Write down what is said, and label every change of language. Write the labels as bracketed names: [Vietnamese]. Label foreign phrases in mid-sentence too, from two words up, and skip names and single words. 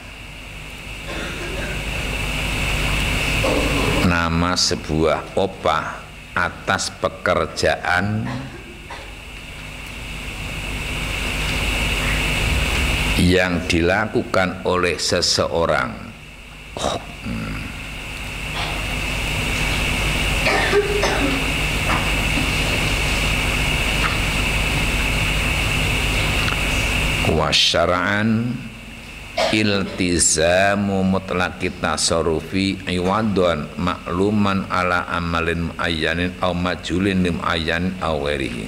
[Indonesian] Nama sebuah opah atas pekerjaan yang dilakukan oleh seseorang. [Arabic] وشرعا التزام مطلق التصرف عوض معلوم على عمل معين أو مجهول معين أو غيره.